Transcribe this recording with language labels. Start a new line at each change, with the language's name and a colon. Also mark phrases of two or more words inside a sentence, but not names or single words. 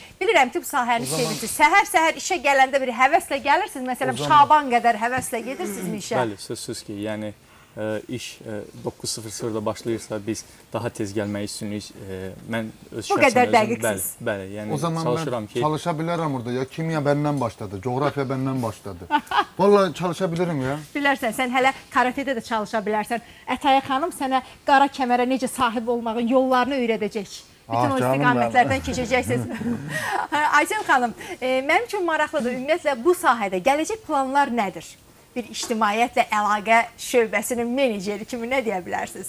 Azerbaijani: Bilirəm ki, bu sahəni sevirsiniz. Səhər-səhər işə gələndə bir həvəslə gəlirsiniz, məsələn, Şaban qədər həvəslə gedirsinizmi işə? Bəli, sözsüz ki, yəni iş 9:00-da başlayırsa biz daha tez gəlməyi üstünlük mən öz Bu qədər dəqiqsiz. Bəli, yəni O zaman çalışıram ben ki,
Turkish: çalışabilirim orada ya. Kimya benden başladı, coğrafya benden başladı. Vallahi çalışabilirim ya.
Azerbaijani: Bilərsən, sən hələ karatedə də çalışa bilərsən. Ətaya xanım sənə qara kəmərə necə sahib olmağın yollarını öyrədəcək. Bütün o canım istiqamətlərdən keçəcəksiniz. Ayşən xanım, mənim üçün maraqlıdır. Ümumiyyətlə bu sahədə gələcək planlar nədir? Bir ictimaiyyətlə əlaqə şöbəsinin meneceri kimi nə deyə bilərsiniz?